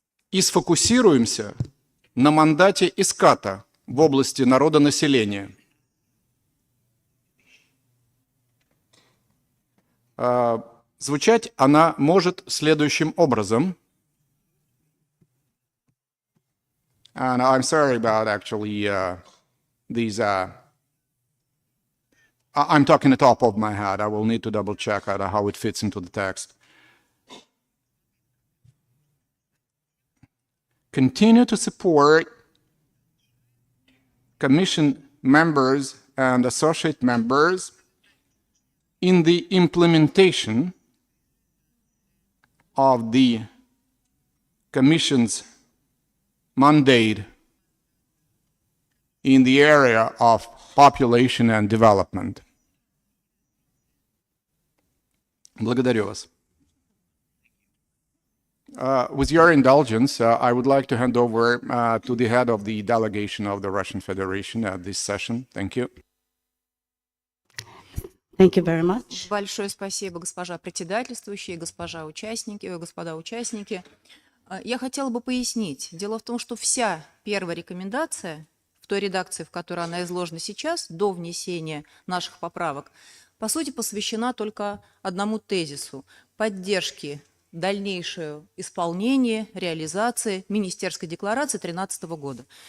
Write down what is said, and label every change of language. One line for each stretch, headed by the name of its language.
Russian: И сфокусируемся на мандате ESCAP в области народонаселения. Звучать она может следующим образом.
English: And I'm sorry about actually these. I'm talking the top of my head. I will need to double check how it fits into the text. Continue to support Commission members and associate members in the implementation of the Commission's mandate in the area of population and development.
Russian: Благодарю вас.
English: With your indulgence, I would like to hand over to the head of the delegation of the Russian Federation at this session. Thank you. Thank you very much.
Russian: Большое спасибо, госпожа председательствующая, господа участники. Я хотела бы пояснить. Дело в том, что вся первая рекомендация, в той редакции, в которой она изложена сейчас, до внесения наших поправок, по сути, посвящена только одному тезису – поддержке дальнейшего исполнения, реализации Министерской декларации 2013 года.